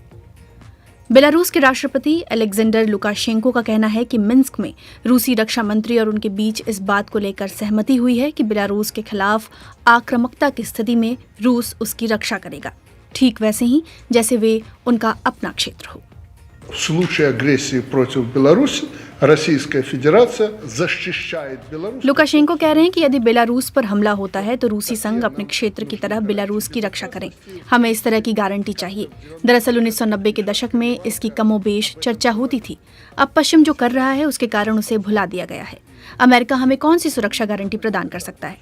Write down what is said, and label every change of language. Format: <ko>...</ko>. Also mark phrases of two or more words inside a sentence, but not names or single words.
<hi>बेलारूस के राष्ट्रपति अलेक्जेंडर लुकाशेंको का कहना है कि मिन्स्क में रूसी रक्षा मंत्री और उनके बीच इस बात को लेकर सहमति हुई है कि बेलारूस के खिलाफ आक्रामकता की स्थिति में रूस उसकी रक्षा करेगा, ठीक वैसे ही जैसे वे उनका अपना क्षेत्र हो।</hi> <ru>В случае агрессии против Беларуси Российская Федерация защищает Беларусь।</ru> <hi>लुकाशेंको कह रहे हैं कि यदि बेलारूस पर हमला होता है तो रूसी संघ अपने क्षेत्र की तरह बेलारूस की रक्षा करें। हमें इस तरह की गारंटी चाहिए। दरअसल 1990 के दशक में इसकी कमोबेश चर्चा होती थी। अब पश्चिम जो कर रहा है उसके कारण उसे भुला दिया गया है। अमेरिका हमें कौन सी सुरक्षा गारंटी प्रदान कर सकता है?</hi>